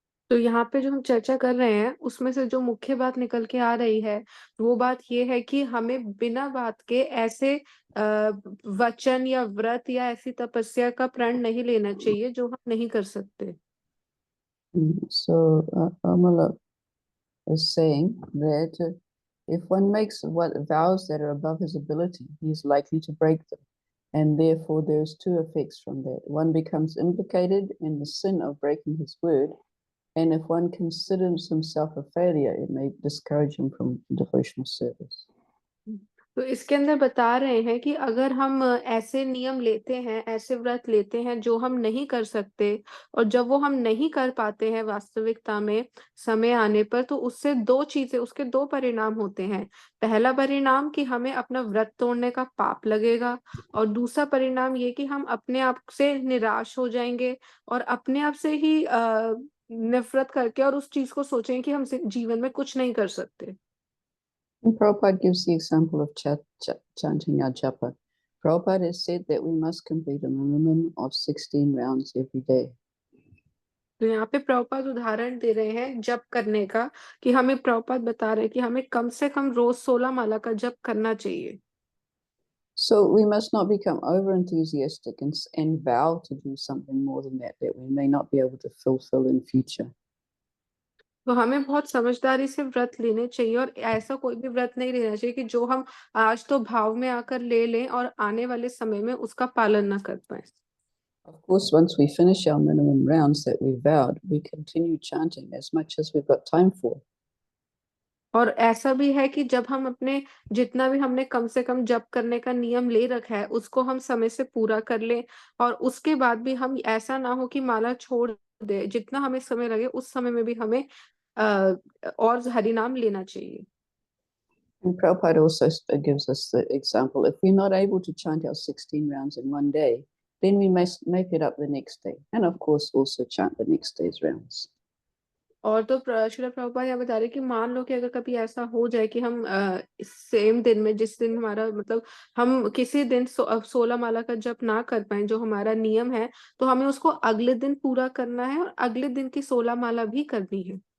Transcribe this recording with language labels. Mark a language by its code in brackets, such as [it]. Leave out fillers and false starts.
[hi] तो यहाँ पे जो हम चर्चा कर रहे हैं उसमें से जो मुख्य बात निकल के आ रही है वो बात ये है कि हमें बिना बात के ऐसे वचन या व्रत या ऐसी तपस्या का प्रण नहीं लेना चाहिए जो हम नहीं कर सकते। [en] So Amala is saying that if one makes vows that are above his ability, he is likely to break them. And therefore there's two effects from that. One becomes implicated in the sin of breaking his word. And if one considers himself a failure, it may discourage him from devotional service. [hi] तो इसके अंदर बता रहे हैं कि अगर हम ऐसे नियम लेते हैं, ऐसे व्रत लेते हैं जो हम नहीं कर सकते और जब वो हम नहीं कर पाते हैं वास्तविकता में समय आने पर, तो उससे दो चीजें, उसके दो परिणाम होते हैं। पहला परिणाम कि हमें अपना व्रत तोड़ने का पाप लगेगा और दूसरा परिणाम ये कि हम अपने आप से निराश हो जाएंगे और अपने आप से ही नफरत करके और उस चीज को सोचेंगे कि हम जीवन में कुछ नहीं कर सकते। [en] And Prabhupada gives the example of chanting our japa. Prabhupada has said that we must complete a minimum of 16 rounds every day. [hi] तो यहाँ पे प्रभुपाद उदाहरण दे रहे हैं जप करने का कि हमें प्रभुपाद बता रहे हैं कि हमें कम से कम रोज 16 माला का जप करना चाहिए। [en] So we must not become over enthusiastic and vow to do something more than that we may not be able to fulfill in future. [hi] तो हमें बहुत समझदारी से व्रत लेने चाहिए और ऐसा कोई भी व्रत नहीं लेना चाहिए कि जो हम आज तो भाव में आकर ले लें और आने वाले समय में उसका पालन ना कर पाए। [en] Of course, once we finish our minimum rounds that we vowed, we continue chanting as much as we've got time for. [hi] और ऐसा भी है कि जब हम अपने जितना भी हमने कम से कम जप करने का नियम ले रखा है उसको हम समय से पूरा कर लें और उसके बाद भी हम ऐसा ना हो कि माला छोड़ दे। जितना हमें समय लगे उस समय में भी हमें और हरि नाम लेना चाहिए। [en] And Prabhupada also gives us the example, if we're not able to chant our 16 rounds in one day, then we must make it up the next day. And of course, also chant the next day's rounds. [hi] और तो श्रील प्रभुपाद यहाँ बता रहे कि मान लो कि अगर कभी ऐसा हो जाए कि हम सेम दिन में, जिस दिन हमारा मतलब हम किसी दिन 16 माला का जप ना कर पाए जो हमारा नियम है, तो हमें उसको अगले दिन पूरा करना है और अगले दिन की 16 माला भी करनी है।